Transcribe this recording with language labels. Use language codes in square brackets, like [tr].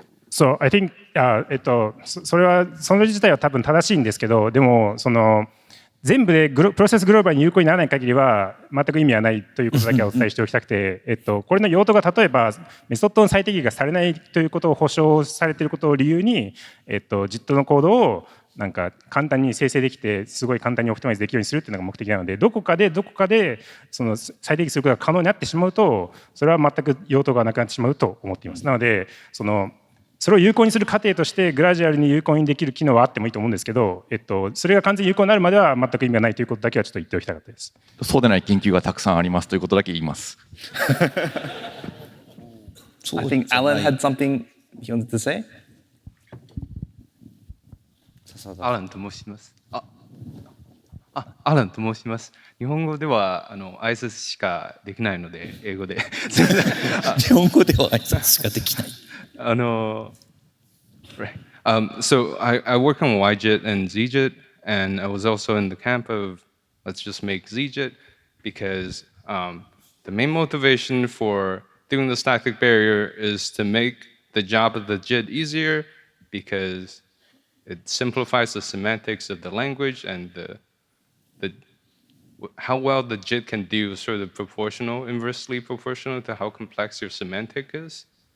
[en] So I think [ja] それはその自体は多分正しいんですけど、でもその全部でプロセスグローバルに有効にならない限りは全く意味はないということだけはお伝えしておきたくて、これの用途が例えばメソッドの最適化がされないということを保証されていることを理由に、JIT のコードをなんか簡単に生成できてすごい簡単にオプティマイズできるようにするっていうのが目的なので、どこかでその最適化することが可能になってしまうとそれは全く用途がなくなってしまうと思っています。なのでそれを有効にする過程としてグラジュアルに有効にできる機能はあってもいいと思うんですけど、それが完全に有効になるまでは全く意味がないということだけはちょっと言っておきたかったです。そうでない研究がたくさんありますということだけ言います。 [en] I think Alan had something he wanted to say. [ja] アランと申します。アランと申します。日本語では挨拶しかできないので英語で。日本語では挨拶しかできない。 [en] Right. So I work on YJIT and ZJIT, and I was also in the camp of let's just make ZJIT because the main motivation for doing the static barrier is to make the job of the JIT easier because it simplifies the semantics of the language and how well the JIT can do sort of proportional, inversely proportional to how complex your semantic is.